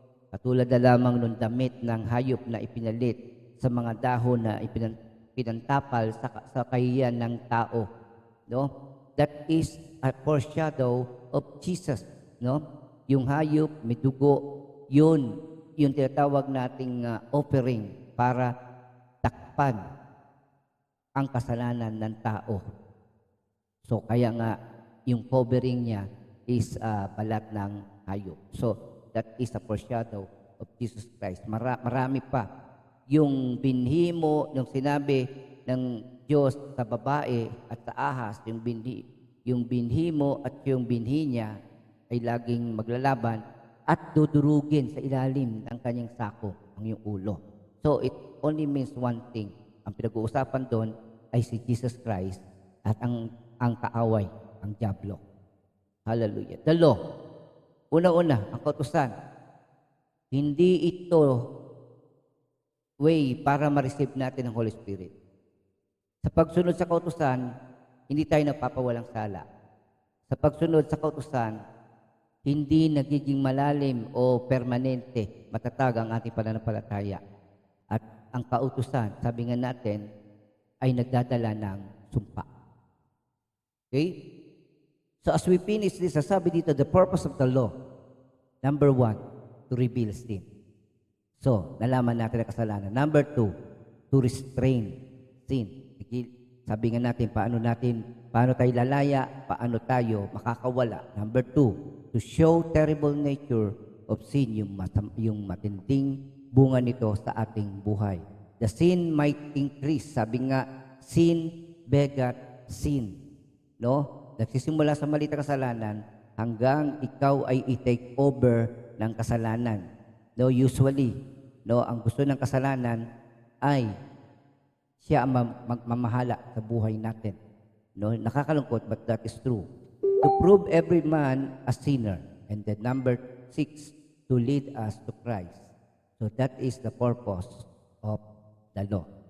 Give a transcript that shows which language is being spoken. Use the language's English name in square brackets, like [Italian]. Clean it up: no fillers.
[Filipino] Katulad na lamang nung damit ng hayop na ipinalit sa mga dahon na pinantapal sa kahiyan ng tao. No? [English] That is a foreshadow of Jesus. [Filipino] No? Yung hayop, may dugo, yun yung tinatawag nating offering para takpan ang kasalanan ng tao. So, kaya nga, yung covering niya is balat ng hayop. [English] So, that is a foreshadow of Jesus Christ. [Filipino] Marami pa. Yung binhi mo, yung sinabi ng Diyos sa babae at sa ahas, yung binhi mo at yung binhi niya ay laging maglalaban at dudurugin sa ilalim ng kanyang sako, ang iyong ulo. [English] So, it only means one thing. [Filipino] Ang pinag-uusapan doon ay si Jesus Christ at ang kaaway, ang dyablo. Hallelujah. [English] The law. [Filipino] Una-una, ang kautusan. Hindi ito way para ma-receive natin ang Holy Spirit. Sa pagsunod sa kautusan, hindi tayo nagpapawalang sala. Sa pagsunod sa kautusan, hindi nagiging malalim o permanente, matatag ang ating pananampalataya. At ang kautusan, sabi nga natin, ay nagdadala ng sumpa. Okay? [English] So as we finish this, [Filipino] sabi dito, [English] the purpose of the law, number 1, to reveal sin. [Filipino] So, nalaman natin ang kasalanan. [English] Number 2, to restrain sin. [Filipino] Sabi nga natin, paano tayo lalaya, paano tayo makakawala. [English] Number 2, to show terrible nature of sin, [Filipino] yung matinding bunga nito sa ating buhay. [English] The sin might increase. Sabi nga, sin begat sin. No? [Filipino] Nagsisimula sa maliit na kasalanan hanggang ikaw ay i-take over ng kasalanan. No, usually, no, ang gusto ng kasalanan ay siya ang mamahala sa buhay natin. [English] No, [Filipino] nakakalungkot, [English] but that is true. To prove every man a sinner. And then number 6, to lead us to Christ. So that is the purpose of the law.